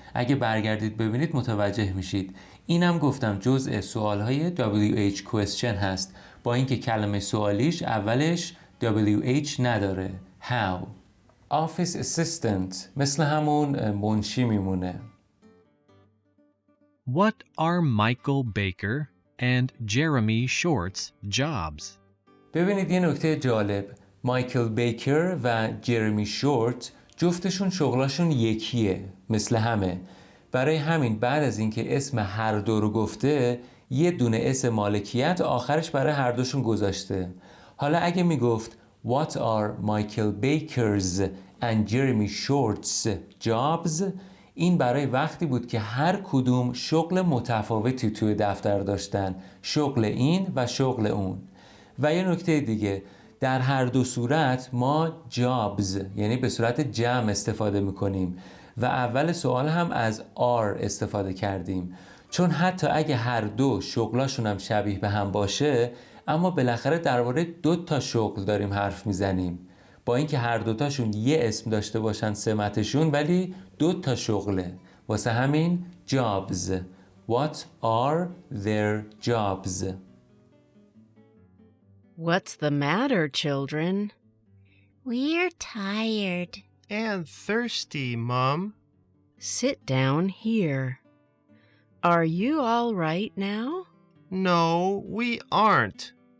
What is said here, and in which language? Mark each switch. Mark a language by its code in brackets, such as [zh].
[fa] اگه برگردید ببینید متوجه میشید. اینم گفتم جزء سوالهای WH question هست، با اینکه کلمه سوالیش اولش WH نداره. [en] how. [fa] office assistant مثل همون منشی میمونه. [en] What are Michael Baker and Jeremy Short's jobs? [fa] ببینید یه نکته جالب. مایکل بیکر و جرمی شورت جفتشون شغلاشون یکیه، مثل همه. برای همین بعد از اینکه اسم هر دو رو گفته، یه دونه اسم مالکیت آخرش برای هر دوشون گذاشته. حالا اگه میگفت [en] What are Michael Baker's and Jeremy Short's jobs؟ [fa] این برای وقتی بود که هر کدوم شغل متفاوتی توی دفتر داشتن، شغل این و شغل اون. و یه نکته دیگه، در هر دو صورت ما jobs یعنی به صورت جمع استفاده میکنیم و اول سوال هم از are استفاده کردیم، چون حتی اگه هر دو شغلاشون هم شبیه به هم باشه، اما بالاخره درباره دو تا شغل داریم حرف میزنیم. با اینکه هر دوتاشون یه اسم داشته باشن سمتشون، ولی 2 تا شغله. واسه همین jobs. [en] What are their jobs? What's the matter, children? We're tired. And thirsty, Mom. Sit down here. Are you all right now? No, we aren't.